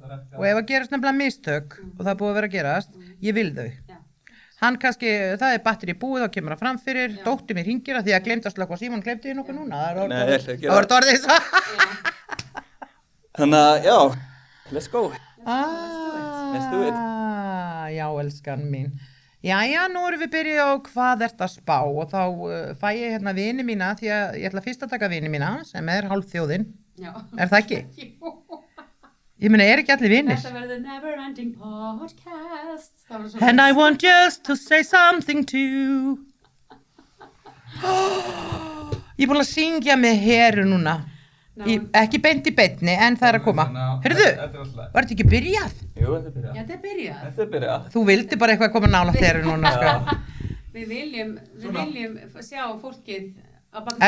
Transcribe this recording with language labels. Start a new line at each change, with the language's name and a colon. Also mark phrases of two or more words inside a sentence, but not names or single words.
Icelandic: og ef að gerast nefnilega mistök og það er búið að vera að gerast, ég vil þau. Hann kannski, það er batteri búið og kemur að framfyrir, dóttir mér hringir að því að gleymd að slökkva símann, gleymdi ég nokkuð núna? Það var orðið svo. Þannig að, já,
English: let's go. Let's do it.
Icelandic: Já, elskan mín. Jæja, nú erum við byrjuð á hvað ert að spá og þá fæ ég hérna vini mína því að ég ætla fyrst að taka vini mína sem hálf þjóðin. Já. Er það ekki? Jú. Ég meina, ekki allir vinir? Þetta verður Never Ending Podcast.
English: And I want just to say something too.
Icelandic: Ég er búin að syngja með Heru núna. Ekki beint í beinni, en það er að koma. Heyrðu, var þetta ekki byrjað? Jú, þetta er byrjað. Já, þetta er byrjað. Þú vildi bara eitthvað koma nálægt Heru núna, sko. Við viljum sjá fólkið að baka.